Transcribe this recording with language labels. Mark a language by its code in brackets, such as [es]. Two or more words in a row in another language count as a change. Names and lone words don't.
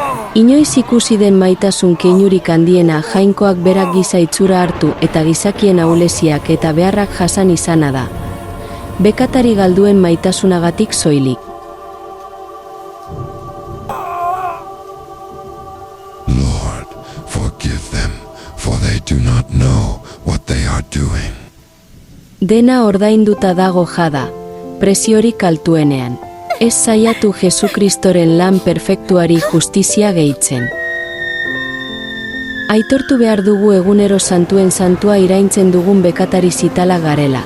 [eu] Inoiz ikusi den maitasun keinurik handiena Jainkoak berak giza itxura hartu eta gizakien ahulesiak eta beharrak jasan izana da. Bekatari galduen maitasunagatik soilik. [en] Lord, forgive them, for they do not know what they are doing. [eu] Dena ordainduta dago jada, preziorik altuenean. Ez saiatu Jesukristoren lan perfektuari justizia gehitzen. Aitortu behar dugu egunero santuen santua iraintzen dugun bekatari zitala garela.